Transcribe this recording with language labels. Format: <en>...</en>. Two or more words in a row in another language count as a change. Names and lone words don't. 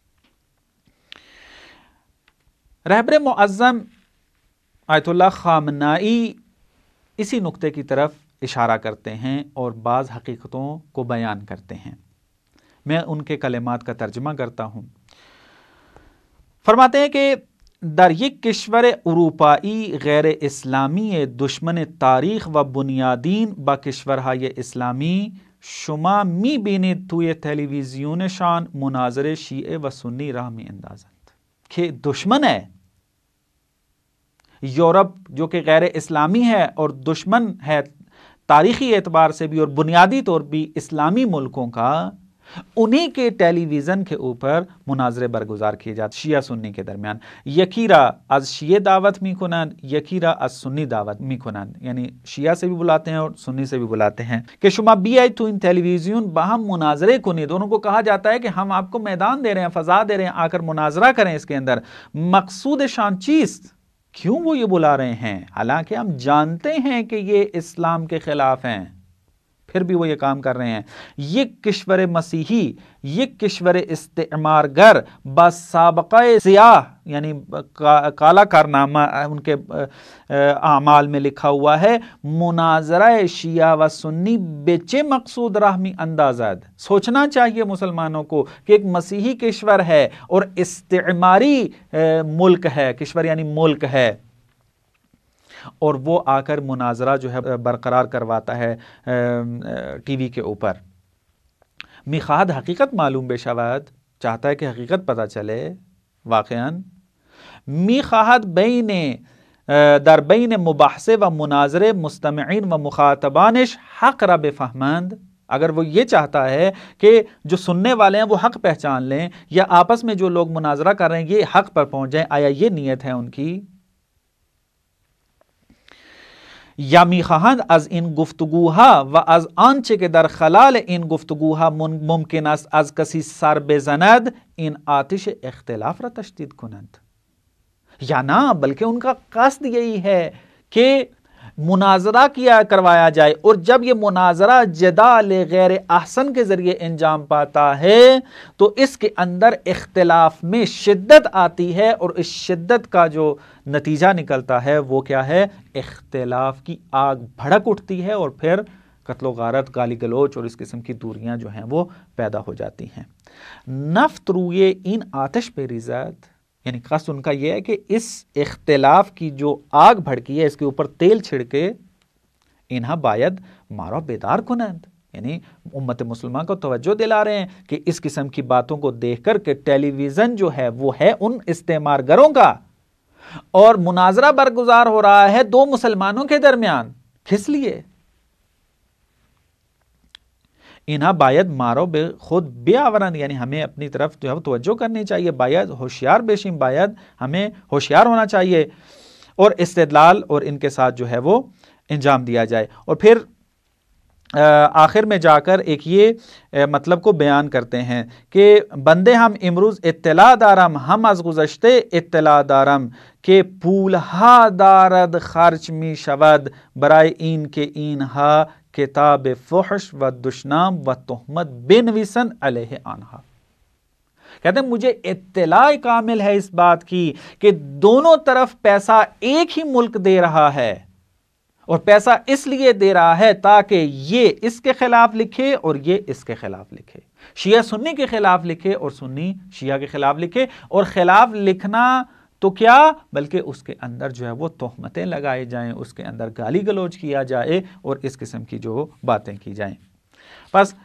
<ur>رہبر معظم آیت اللہ خامنائی اسی نقطے کی طرف اشارہ کرتے ہیں اور بعض حقیقتوں کو بیان کرتے ہیں۔ میں ان کے کلمات کا ترجمہ کرتا ہوں۔</ur> <fa>فرماتے ہیں کہ در یک کشور اروپایی غیر اسلامی دشمن تاریخ و بنیادین با کشورهای اسلامی شما می بینید توی تلویزیونشان مناظر شیعه و سنی راه می اندازند</fa> <ur>کہ دشمن ہے یورپ جو کہ غیر اسلامی ہے اور دشمن ہے تاریخی اعتبار سے بھی اور بنیادی طور بھی اسلامی ملکوں کا، انہی کے ٹیلی ویژن کے اوپر مناظرے برگزار کیے جاتے شیعہ سنی کے درمیان۔</ur> <fa>یکی را از شیعه دعوت میکنند، یکی را از سنی دعوت میکنند،</fa> <ur>یعنی شیعہ سے بھی بلاتے ہیں اور سنی سے بھی بلاتے ہیں کہ</ur> <fa>شما بیایید تو ان ٹیلی ویژن باہم مناظرے کنید۔</fa> <ur>دونوں کو کہا جاتا ہے کہ ہم آپ کو میدان دے رہے ہیں، فضا دے رہے ہیں، آ کر مناظرہ کریں اس کے اندر۔</ur> <fa>مقصود شان چیست؟</fa> <ur>کیوں وہ یہ بلا رہے ہیں؟ حالانکہ ہم جانتے ہیں کہ یہ اسلام کے خلاف ہیں، پھر بھی وہ یہ کام کر رہے ہیں۔</ur> <fa>یک کشور مسیحی، یک کشور استعمار گر با سابقہ سیاہ،</fa> <ur>یعنی کالا کارنامہ ان کے اعمال میں لکھا ہوا ہے،</ur> <fa>مناظرہ شیعہ و سنی بیچے مقصود راہ می اندازد۔</fa> <ur>سوچنا چاہیے مسلمانوں کو کہ ایک مسیحی کشور ہے اور استعماری ملک ہے، کشور یعنی ملک ہے، اور وہ آ کر مناظرہ جو ہے برقرار کرواتا ہے ٹی وی کے اوپر۔</ur> <fa>میخواہد حقیقت معلوم بے شود،</fa> <ur>چاہتا ہے کہ حقیقت پتہ چلے واقعاً۔</ur> <fa>میخواہد بین در بین مباحثے و مناظرے مستمعین و مخاطبانش حق را بفہمند،</fa> <ur>اگر وہ یہ چاہتا ہے کہ جو سننے والے ہیں وہ حق پہچان لیں، یا آپس میں جو لوگ مناظرہ کر رہے ہیں یہ حق پر پہنچ جائیں، آیا یہ نیت ہے ان کی؟</ur> <fa>یا میخواهند از این گفتگوها و از آنچه که در خلال این گفتگوها ممکن است از کسی سر بزند این آتش اختلاف را تشدید کنند،</fa> <ur>یا نہ بلکہ ان کا قصد یہی ہے کہ مناظرہ کروایا جائے، اور جب یہ مناظرہ جدال غیر احسن کے ذریعے انجام پاتا ہے تو اس کے اندر اختلاف میں شدت آتی ہے، اور اس شدت کا جو نتیجہ نکلتا ہے وہ کیا ہے؟ اختلاف کی آگ بھڑک اٹھتی ہے، اور پھر قتل و غارت، گالی گلوچ اور اس قسم کی دوریاں جو ہیں وہ پیدا ہو جاتی ہیں۔</ur> <fa>نفت روئے این آتش پہ ریزد،</fa> <ur>یعنی قصد ان کا یہ ہے کہ اس اختلاف کی جو آگ بھڑکی ہے اس کے اوپر تیل چھڑکے</ur> <fa>انہا باید مارا بیدار کنند،</fa> <ur>یعنی امت مسلمان کو توجہ دلا رہے ہیں کہ اس قسم کی باتوں کو دیکھ کر کہ ٹیلی ویژن جو ہے وہ ہے ان استعمار گروں کا، اور مناظرہ برگزار ہو رہا ہے دو مسلمانوں کے درمیان، کس لیے؟</ur> <fa>انہا باید مارو بے خود بے آورند،</fa> <ur>یعنی ہمیں اپنی طرف جو ہے توجہ کرنی چاہیے،</ur> <fa>باید ہوشیار بیشیم،</fa> <ur>باید ہمیں ہوشیار ہونا چاہیے، اور استدلال اور ان کے ساتھ جو ہے وہ انجام دیا جائے۔ اور پھر آخر میں جا کر ایک یہ مطلب کو بیان کرتے ہیں کہ</ur> <fa>بندے ہم امروز اطلاع دارم، ہم از گذشته اطلاع دارم کہ پولها دارد خرچ می شود برای این که اینها کتاب فحش و دشنام و تہمت بنویسن علیہ آنها۔</fa> <ur>کہتے ہیں مجھے اطلاع کامل ہے اس بات کی کہ دونوں طرف پیسہ ایک ہی ملک دے رہا ہے، اور پیسہ اس لیے دے رہا ہے تاکہ یہ اس کے خلاف لکھے اور یہ اس کے خلاف لکھے، شیعہ سنی کے خلاف لکھے اور سنی شیعہ کے خلاف لکھے، اور خلاف لکھنا تو کیا بلکہ اس کے اندر جو ہے وہ تہمتیں لگائی جائیں، اس کے اندر گالی گلوچ کیا جائے اور اس قسم کی جو باتیں کی جائیں۔</ur>